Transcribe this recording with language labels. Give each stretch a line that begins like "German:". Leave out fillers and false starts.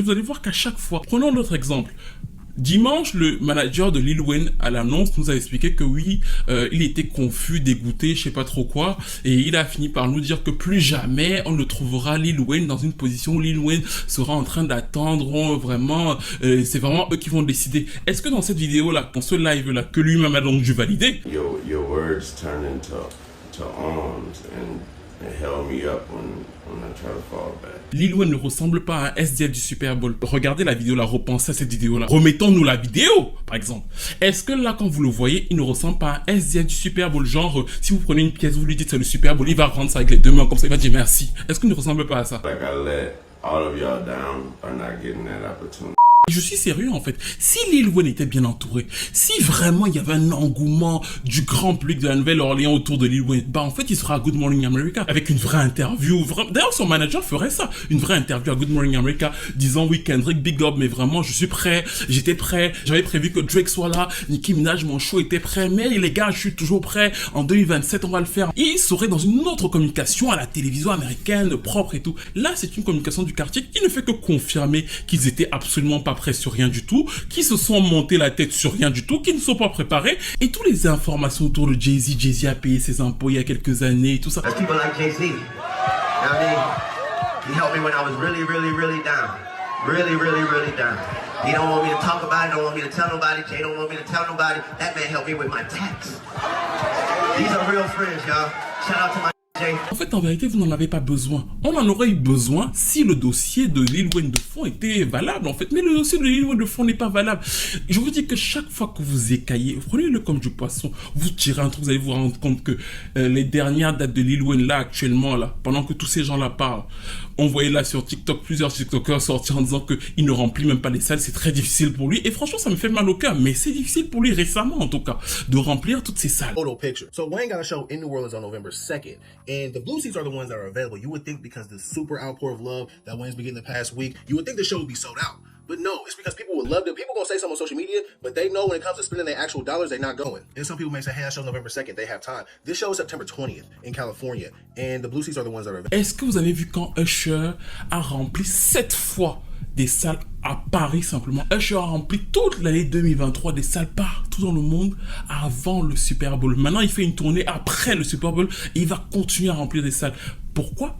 French: Vous allez voir qu'à chaque fois, prenons notre exemple. Dimanche, le manager de Lil Wayne à l'annonce nous a expliqué que oui, il était confus, dégoûté, je sais pas trop quoi, et il a fini par nous dire que plus jamais on ne trouvera Lil Wayne dans une position où Lil Wayne sera en train d'attendre, vraiment, c'est vraiment eux qui vont décider. Est-ce que dans cette vidéo-là, dans ce live-là, que lui-même a donc dû valider,
English: Your words turn into arms and held me up when I try to fall back.
French: Lil Wayne ne ressemble pas à un SDF du Super Bowl. Regardez la vidéo là, repensez à cette vidéo là. Remettons-nous la vidéo, par exemple. Est-ce que là, quand vous le voyez, il ne ressemble pas à un SDF du Super Bowl? Genre, si vous prenez une pièce, vous lui dites c'est le Super Bowl, il va rendre ça avec les deux mains comme ça, il va dire merci. Est-ce qu'il ne ressemble pas à ça?
English: Like I let all of y'all down by not getting that opportunity.
French: Je suis sérieux en fait. Si Lil Wayne était bien entouré, si vraiment il y avait un engouement du grand public de la Nouvelle-Orléans autour de Lil Wayne, bah en fait il sera à Good Morning America avec une vraie interview. D'ailleurs son manager ferait ça, une vraie interview à Good Morning America disant oui Kendrick big up mais vraiment je suis prêt, j'étais prêt, j'avais prévu que Drake soit là, Nicki Minaj mon show était prêt, mais les gars je suis toujours prêt, en 2027 on va le faire. Il serait dans une autre communication à la télévision américaine propre et tout. Là c'est une communication du quartier qui ne fait que confirmer qu'ils étaient absolument pas prêts sur rien du tout, qui se sont montés la tête sur rien du tout, qui ne sont pas préparés, et toutes les informations autour de Jay-Z. Jay-Z a payé ses impôts il y a quelques années et tout ça.
English: There's people like Jay-Z. You know what I mean? He helped me when I was really down. Really down. He don't want me to talk about it, don't want me to tell nobody. Jay don't want me to tell nobody. That man helped me with my tax. These are real friends, y'all. Shout out to my
French: En fait, en vérité, vous n'en avez pas besoin. On en aurait eu besoin si le dossier de Lil Wayne de fond était valable, en fait. Mais le dossier de Lil Wayne de fond n'est pas valable. Je vous dis que chaque fois que vous écaillez, prenez-le comme du poisson, vous tirez un truc, vous allez vous rendre compte que les dernières dates de Lil Wayne, là, actuellement, là, pendant que tous ces gens-là parlent, on voyait là sur TikTok plusieurs TikTokers sortir en disant qu'il ne remplit même pas les salles, c'est très difficile pour lui. Et franchement, ça me fait mal au cœur, mais c'est difficile pour lui récemment, en tout cas, de remplir toutes ces salles.
English: Photo picture. So Wayne got a show in New Orleans on November 2nd, and the blue seats are the ones that are available. You would think because the super outpour of love that Wayne's been getting the past week, you would think the show would be sold out. But no, it's because people would love it. People gonna say something on social media, but they know when it comes to spending their actual dollars, they're not going. And some people may say, hey, I show November 2nd, they have time. This show is September 20th in California, and the blue seats are the ones that are available.
French: Est-ce que vous avez vu quand Usher a rempli 7 fois des salles à Paris simplement? Usher a rempli toute l'année 2023 des salles partout dans le monde avant le Super Bowl. Maintenant, il fait une tournée après le Super Bowl et il va continuer à remplir des salles. Pourquoi?